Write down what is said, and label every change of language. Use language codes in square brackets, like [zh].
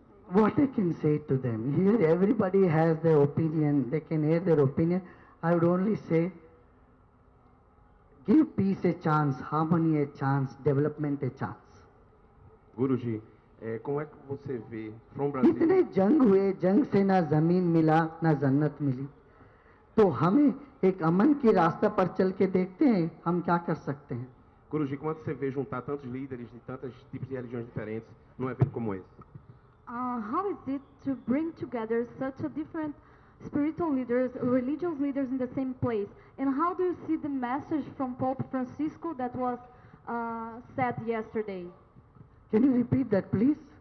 [en] What I can say to them? Here everybody has their opinion, they can air their opinion. I would only say, give peace a chance, harmony a chance, development a chance. [pt] Guruji, como é que você vê [en] from Brasil? [hi] इतने जंग हुए, जंग से ना जमीन मिला ना जन्नत मिली, तो हमें एक अमन की रास्ता पर चल के देखते हैं हम क्या कर सकते हैं। [pt] Guruji, como é que você vê juntar tantos líderes de tantos tipos de religiões diferentes num evento como esse? [en] How is it to bring together such a different spiritual leaders, religious leaders in the same place? And how do you see the message from Pope Francisco that was said yesterday? Can you repeat that, please?